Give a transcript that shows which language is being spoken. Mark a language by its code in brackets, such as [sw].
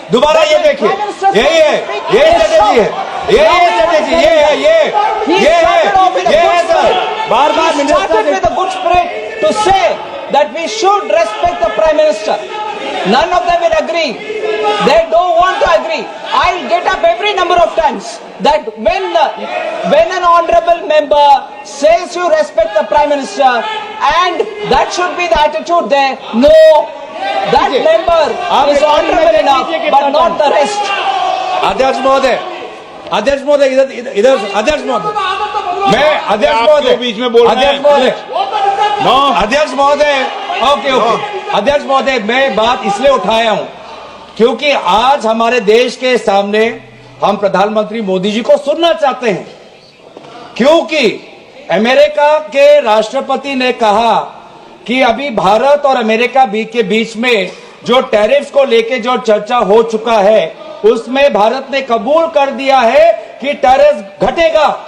[hi] दोबारा ये देखिए, यही स्ट्रेटेजी है, ये है सर। बार-बार [en] Minister with a good spirit to say that we should respect the Prime Minister. None of them will agree. They don't want to agree. I'll get up every number of times that when an honorable member says you respect the Prime Minister, and that should be the attitude there. No, that member is honorable enough, but not the rest. [hi] अध्यक्ष महोदय, इधर अध्यक्ष महोदय, मैं अध्यक्ष महोदय बीच में बोल रहे हैं। अध्यक्ष महोदय, ओके, अध्यक्ष महोदय, मैं बात इसलिए उठाया हूं क्योंकि आज हमारे देश के सामने हम प्रधानमंत्री मोदी जी को सुनना चाहते हैं, क्योंकि अमेरिका के राष्ट्रपति ने कहा कि अभी भारत और अमेरिका के बीच में जो टैरिफ्स को लेके जो चर्चा हो चुका है, उसमें भारत ने कबूल कर दिया है कि टैरिफ घटेगा।